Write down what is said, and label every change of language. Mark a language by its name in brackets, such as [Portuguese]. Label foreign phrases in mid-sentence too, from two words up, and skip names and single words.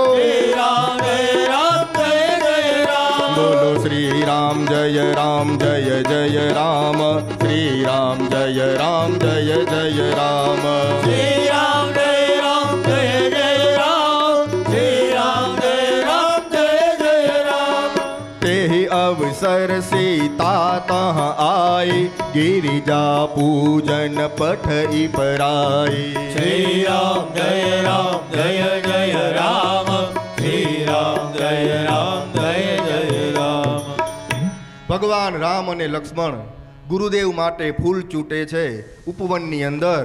[Gujarati] શ્રી રામ જય રામ જય જય રામ બોલો શ્રી રામ જય રામ જય જય રામ શ્રી રામ જય રામ જય જય રામ શ્રી રામ જય રામ જય જય રામ શ્રી રામ જય રામ જય જય રામ [Awadhi] तेहि अवसर सीता तह आई गिरिजा पूजन पठई पराई [Gujarati] શ્રી રામ જય રામ જય જય રામ શ્રી રામ જય રામ જય જય રામ ભગવાન રામ અને લક્ષ્મણ ગુરુદેવ માટે ફૂલ ચૂંટે છે ઉપવનની અંદર.